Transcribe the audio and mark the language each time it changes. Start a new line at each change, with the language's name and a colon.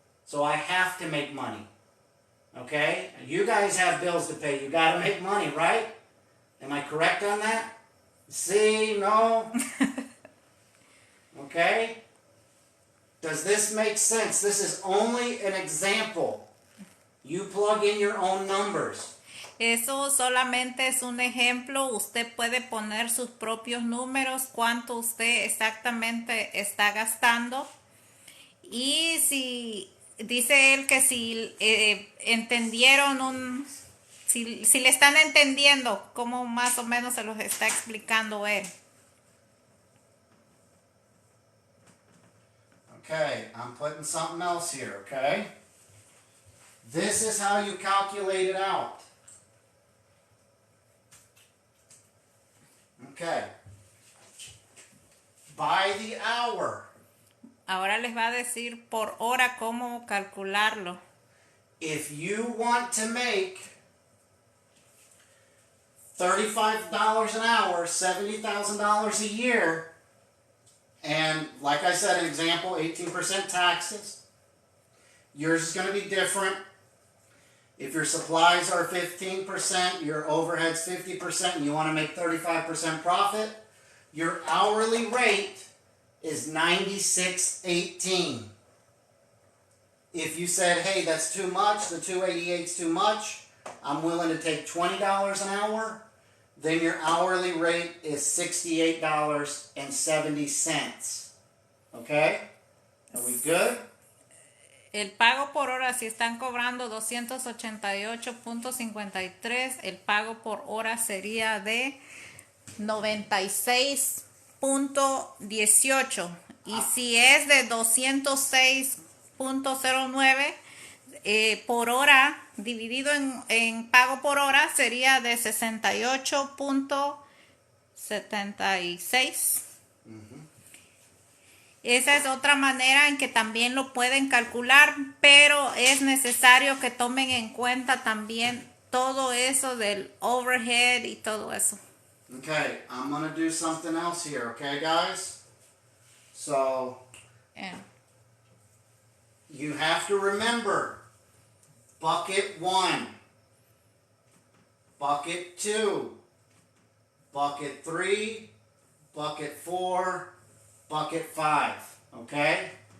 English: So I have to make money. Okay? You guys have bills to pay. You got to make money, right? Am I correct on that? See? No? Okay? Does this make sense? This is only an example. You plug in your own numbers.
Spanish: Eso solamente es un ejemplo. Usted puede poner sus propios números, cuánto usted exactamente está gastando. Y si dice él que si entendieron si le están entendiendo cómo más o menos se los está explicando él.
English: Okay, I'm putting something else here, okay? This is how you calculate it out. Okay. By the hour.
Spanish: Ahora les va a decir por hora cómo calcularlo.
English: if you want to make $35 an hour, $70,000 a year, and like I said, an example, 18% taxes, yours is going to be different. If your supplies are 15%, your overhead's 50%, and you want to make 35% profit, your hourly rate is $96.18. If you said, hey, that's too much, the $288's too much, I'm willing to take $20 an hour, then your hourly rate is $68.70. Okay? Are we good?
Spanish: El pago por hora, si están cobrando 288.53, el pago por hora sería de 96.18. Y si es de 206.09 por hora, dividido en pago por hora, sería de 68.76. Esa es otra manera en que también lo pueden calcular, pero es necesario que tomen en cuenta también todo eso del overhead y todo eso.
English: Okay, I'm going to do something else here, okay, guys? So, Yeah. you have to remember bucket 1, bucket 2, bucket 3, bucket 4, bucket 5, okay?